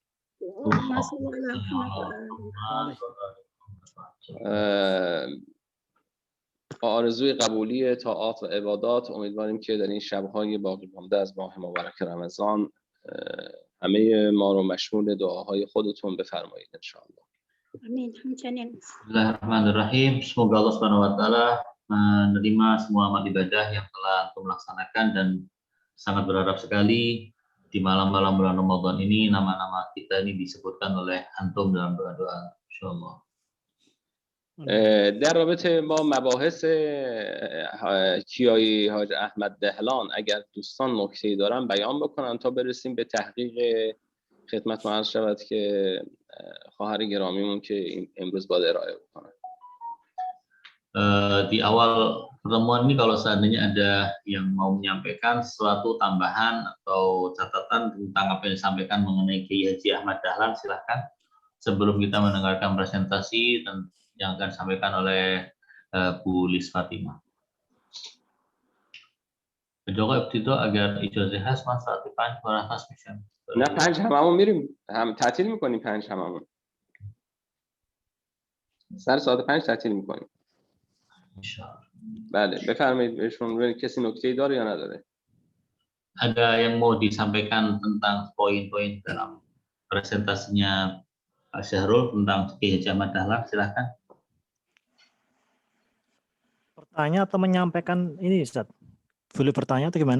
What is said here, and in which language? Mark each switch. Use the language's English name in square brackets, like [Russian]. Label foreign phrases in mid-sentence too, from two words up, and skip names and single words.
[Persian] آرزوی قبولی طاعات و عبادات. امیدواریم که در این شب‌های باقی مانده از ماه مبارک رمضان همه ما رو مشمول دعاهای خودتون بفرمایید ان شاء الله. آمین. همچنین. [Indonesian] Bismillahirrahmanirrahim. Semoga Allah [Arabic] سبحانه و تعالى [Indonesian] menerima semua amal ibadah yang telah antum laksanakan, dan sangat berharap sekali di malam-malam bulan Ramadan ini nama-nama kita ini disebutkan oleh antum dalam doa-doa insyaallah. [Persian] در رابطه با مباحث کیایی حاج احمد دهلان اگر دوستان نکته‌ای دارن بیان بکنن تا برسیم به تحقیق خدمت عرض شود که خواهر گرامیمون که امروز باید ارائه بکنن. [Indonesian] Di awal pertemuan ini kalau seandainya ada yang mau menyampaikan sesuatu tambahan atau catatan tentang apa yang disampaikan mengenai Kiai Haji Ahmad Dahlan, silahkan sebelum kita mendengarkan presentasi yang akan disampaikan oleh Bu Lis Fatimah. [Persian] به جای ابتدا اگر اجازه هست من ساعت 5 مرخص میشم. نه 5 هممون میریم، هم تعطیل میکنیم 5 هممون. سر ساعت 5 تعطیل میکنیم. بله بفرمایید بهشون. کسی نکته‌ای داره یا نداره؟ [Indonesian] Ada yang mau disampaikan tentang poin-poin dalam presentasinya Pak Syahrul tentang Kiai Haji Ahmad Dahlan, silahkan. Bertanya atau menyampaikan ini Ustaz? Boleh bertanya atau gimana?